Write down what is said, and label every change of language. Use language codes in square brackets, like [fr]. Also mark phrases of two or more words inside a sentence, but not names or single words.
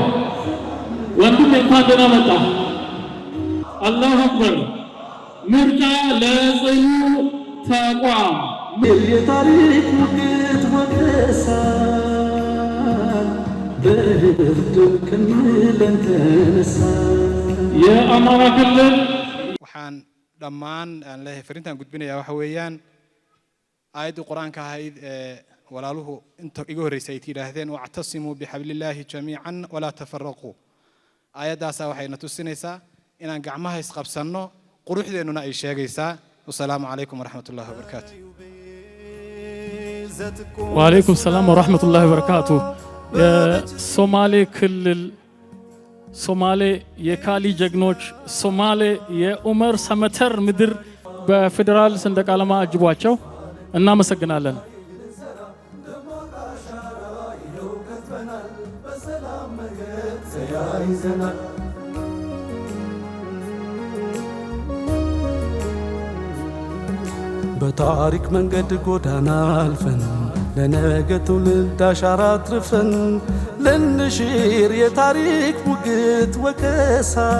[am] ወንድም እንኳን ደህና መጣ። [ar] الله أكبر። [am] ምርጫ ለጽኑ ተቋም የታሪክ ሙግት ወቀሳ በህብረት ከሚለን ተነሳ። የአማራ ክልል [so] waxaan dhammaan aan leeyahay fariintan gudbinayaa waxa weeyaan aayadda quraanka ahayd walaaluhu inta igu horeysay ay yiraahdeen [ar] واعتصموا بحبل الله جميعا ولا تفرقوا. [so] aayadaas waxay na tusinaysaa inaan gacmaha is qabsanno, quruxdeennuna ay sheegaysaa. [ar] والسلام عليكم ورحمة الله وبركاته. وعليكم السلام ورحمة الله وبركاته. [am] ሶማሌ ክልል ሶማሌ የካሊ ጀግኖች ሶማሌ የኡመር ሰመተር ምድር በፌደራል ሰንደቅ ዓላማ አጅቧቸው እናመሰግናለን። በታሪክ መንገድ ጎዳና አልፈን ለነገ ትውልድ አሻራ አትርፈን ልንሽር የታሪክ ሙግት ወቀሳ